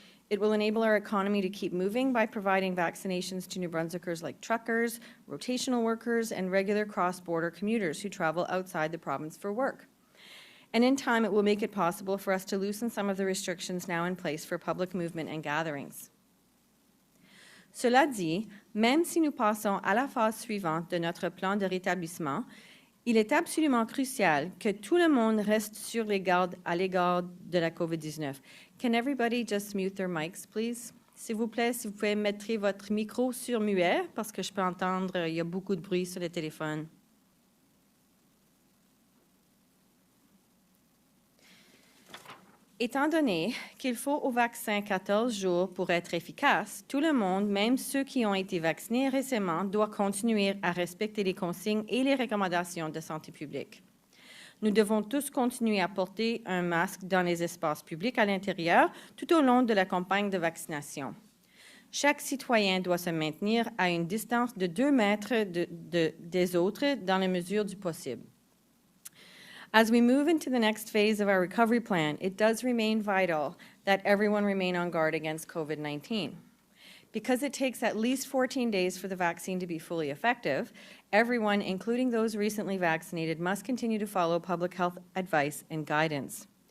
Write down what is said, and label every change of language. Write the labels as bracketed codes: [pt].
[en] It will enable our economy to keep moving by providing vaccinations to New Brunswickers like truckers, rotational workers, and regular cross-border commuters who travel outside the province for work. And in time, it will make it possible for us to loosen some of the restrictions now in place for public movement and gatherings. [fr] Cela dit, même si nous passons à la phase suivante de notre plan de rétablissement, il est absolument crucial que tout le monde reste sur les gardes à l'égard de la COVID-19. [en] Can everybody just mute their mics, please? [fr] S'il vous plaît, si vous pouvez mettre votre micro sur muet, parce que je peux entendre, il y a beaucoup de bruit sur le téléphone. Étant donné qu'il faut au vaccin 14 jours pour être efficace, tout le monde, même ceux qui ont été vaccinés récemment, doit continuer à respecter les consignes et les recommandations de santé publique. Nous devons tous continuer à porter un masque dans les espaces publics à l'intérieur tout au long de la campagne de vaccination. Chaque citoyen doit se maintenir à une distance de 2 mètres des autres dans la mesure du possible. [en] As we move into the next phase of our recovery plan, it does remain vital that everyone remain on guard against COVID-19. Because it takes at least 14 days for the vaccine to be fully effective, everyone, including those recently vaccinated, must continue to follow public health advice and guidance.